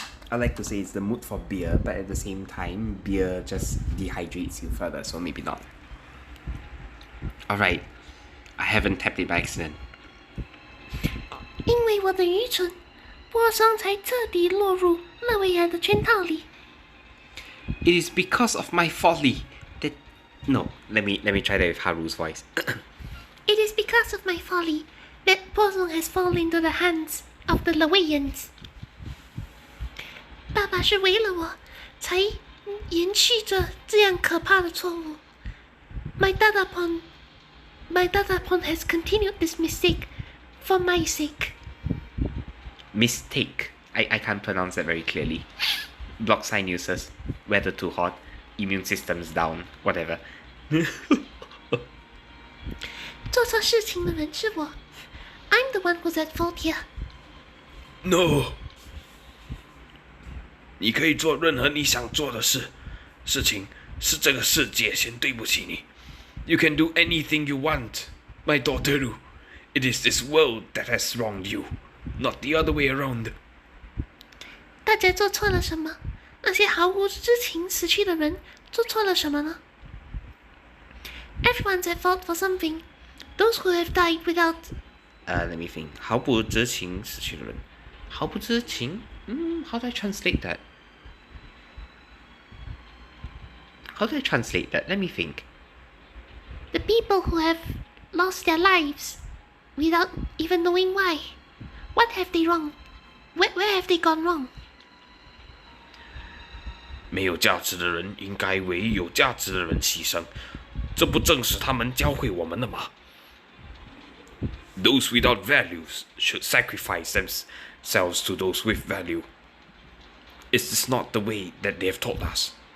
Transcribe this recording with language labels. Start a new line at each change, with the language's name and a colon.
English: I like to say it's the mood for beer, but at the same time, beer just dehydrates you further, so maybe not. Alright, I haven't tapped it by accident.
Chinese: 因为我的愚蠢，波桑才彻底落入勒维尔的圈套里。
English: It is because of my folly that... No, let me try that with Haru's voice. It is because of my folly that Posong has fallen into the hands of the Lawayans.
Chinese: 爸爸是为了我，才延续着这样可怕的错误。
English: My Dadapon has continued this mistake for my sake. Mistake. I can't pronounce that very clearly. Block sign users. Weather too hot. Immune system's down. Whatever.
Chinese: 做错事情的人是我。
English: I'm the one who's at fault here. No.
Chinese: 你可以做任何你想做的事情是这个世界先对不起你。
English: You can do anything you want, my daughter. It is this world that has wronged you, not the other way around.
Chinese: 大家做错了什么？那些毫无知情死去的人做错了什么呢？
English: Everyone's at fault for something. Those who have died without... Let me think.
Chinese: 毫不知情死去的人。毫不知情?
English: How do I translate that? Let me think. The people who have lost their lives without even knowing why. What have they wrong? Where have they gone wrong?
Chinese: 没有价值的人应该为有价值的人牺牲，这不正是他们教会我们的吗？
English: Those without values should sacrifice themselves to those with value. Is this not the way that they have taught us?